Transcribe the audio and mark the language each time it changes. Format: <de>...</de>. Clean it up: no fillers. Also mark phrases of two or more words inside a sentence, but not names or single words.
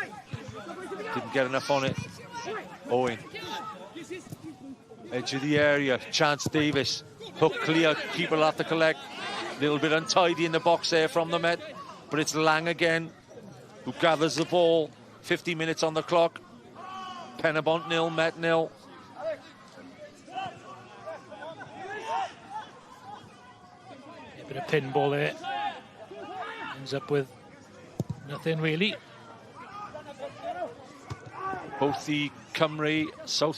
<en>Didn't get enough on it. Owen. Edge of the area. Chance Davis. Hook clear. Keeper will have to collect. A little bit untidy in the box there from the Met. But it's Lang again who gathers the ball. 50 minutes on the clock. Pen-y-bont 0, Met 0. A bit of pinball there. Ends up with nothing really. Both the Cymru South...</en>